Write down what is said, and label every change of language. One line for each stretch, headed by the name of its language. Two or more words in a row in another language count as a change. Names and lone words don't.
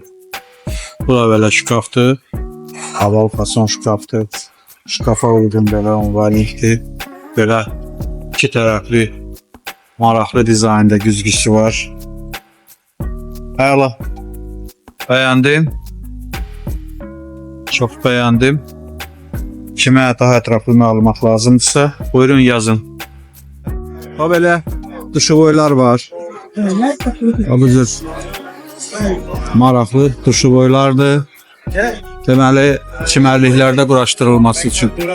Turkish: Bu da böyle şkaftı. Havalı fason şkaftı. Şkafa uygun böyle onvalikti. Böyle iki taraflı
Azerbaijani: maraqlı dizaynda güzgüsü var.
Turkish: Əla. Beğendim. Çok beğendim.
Azerbaijani: Kimə daha ətraflı məlumat lazımdırsa, buyurun yazın. Ha belə duşevoylar var. Ha bu cür maraqlı duşevoylardır. Deməli, çimərliklərdə quraşdırılması üçün.